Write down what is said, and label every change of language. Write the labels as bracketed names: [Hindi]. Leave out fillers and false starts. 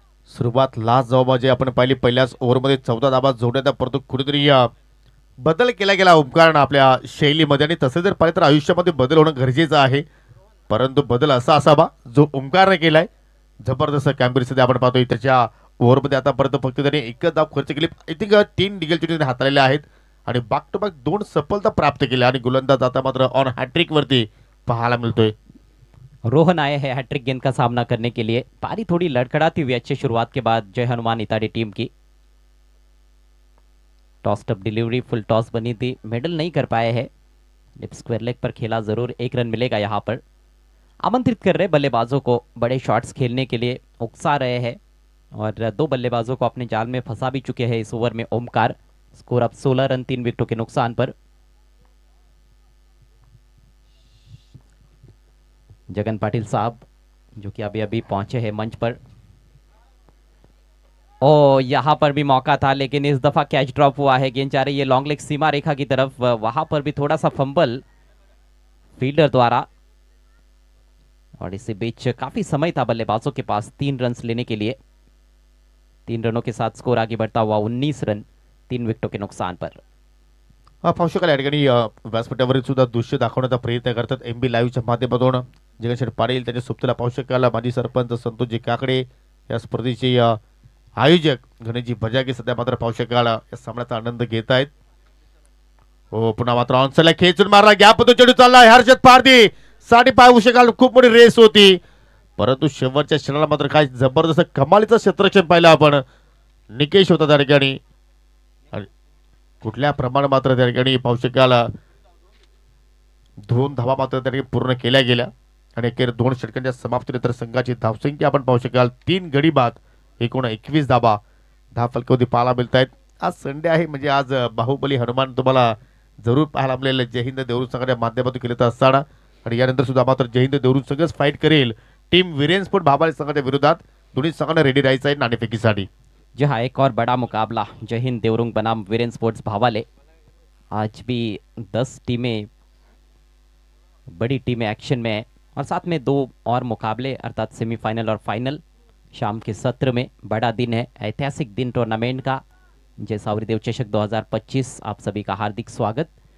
[Marathi] सुरुवात लास्ट जवाबाजी आपण पाहिली, पहिल्याच ओव्हरमध्ये 14 धावा जोडण्याचा, परंतु कुठेतरी बदल केला गेला ओमकारनं आपल्या शैलीमध्ये, आणि तसे जर पाहिलं तर आयुष्यामध्ये बदल होणं गरजेचं आहे, परंतु बदल असा असावा जो ओमकारने केलाय। जबरदस्त कामगिरी सध्या आपण पाहतोय त्याच्या ओव्हरमध्ये आतापर्यंत फक्त त्याने एकच धाव खर्च केली, [English] I think [Marathi] 3 डिगल चेंडू हाताळलेले आहेत आणि बॅक टू बॅक 2 सफलता प्राप्त केल्या आणि गोलंदाज आता मात्र ऑन हॅट्रिक वरती पाहायला मिळतोय। [Hindi] रोहन आए हैं हैट्रिक गेंद का सामना करने के लिए। पारी थोड़ी लड़खड़ाती हुई अच्छी शुरुआत के बाद जय हनुमान इताड़ी टीम की। टॉस टप डिलीवरी, फुल टॉस बनी थी, मेडल नहीं कर पाए हैं, लिप स्क्वायर लेग पर खेला, जरूर 1 रन मिलेगा यहाँ पर। आमंत्रित कर रहे बल्लेबाजों को बड़े शॉट्स खेलने के लिए, उकसा रहे हैं और 2 बल्लेबाजों को अपने जाल में फंसा भी चुके हैं इस ओवर में ओमकार। स्कोर अब 16 रन 3 विकेटों के नुकसान पर जगन पाटिल साहब जो कि अभी अभी पहुंचे हैं मंच पर। ओ यहां पर भी मौका था लेकिन इस दफा कैच ड्रॉप हुआ है। गेंद जा रही है लॉन्ग लेग सीमा रेखा की तरफ, वहां पर भी थोड़ा सा फंबल फील्डर द्वारा, और इसी बीच काफी समय था बल्लेबाजों के पास 3 रन लेने के लिए। 3 रनों के साथ स्कोर आगे बढ़ता हुआ 19 रन 3 विकेटों के नुकसान पर। [Marathi] पाहू शकाल या ठिकाणी व्यासपीठावरील सुद्धा दृश्य दाखवण्याचा प्रयत्न करतात MB लाईव्हच्या माध्यमातून जगनशेठ पाटील त्यांच्या सुप्तीला पाहू शकाल माजी सरपंच संतोषजी काकडे या स्पर्धेचे आयोजक गणेशजी बजागे सध्या मात्र पाहू शकाल या सामन्याचा आनंद घेत आहेत। हो पुन्हा मात्र ऑनसाइडला खेचून मारला गॅप तो चेंडू चालला हर्षद पारधी साठी पाहू शकाल खूप मोठी रेस होती परंतु शेवटच्या क्षणाला मात्र काय जबरदस्त कमालीचं क्षेत्ररक्षण पाहिलं आपण। निकेश होता त्या ठिकाणी कुठल्या प्रमाणात मात्र त्या ठिकाणी पाहू शकाल 2 धावा मात्र त्या ठिकाणी पूर्ण केल्या गेल्या आणि अखेर 2 षटकांच्या समाप्तीनंतर संघाची धावसंख्या आपण पाहू शकाल 3 गडी बाद एकूण 21 धावा फलकावधी पाहायला मिळत आहेत। आज संडे आहे म्हणजे आज बाहुबली हनुमान तुम्हाला जरूर पाहायला मिळेल जय हिंद देवरुख संघाच्या माध्यमातून केलं तर असताना आणि यानंतर सुद्धा मात्र जय हिंद देवरुख संघच फाईट करेल टीम वीरेन स्पोर्ट भाबाले संघाच्या विरोधात। दोन्ही संघांना रेडी राहायचं आहे नाणेफेकीसाठी। [Hindi] जी हाँ, एक और बड़ा मुकाबला जय हिंद देवरुंग बनाम वीरेन स्पोर्ट्स भावाले। आज भी 10 टीमें, बड़ी टीमें एक्शन में है और साथ में 2 और मुकाबले अर्थात सेमीफाइनल और फाइनल शाम के सत्र में। बड़ा दिन है, ऐतिहासिक दिन टूर्नामेंट का। जय सावरीदेव चषक 2025 आप सभी का हार्दिक स्वागत।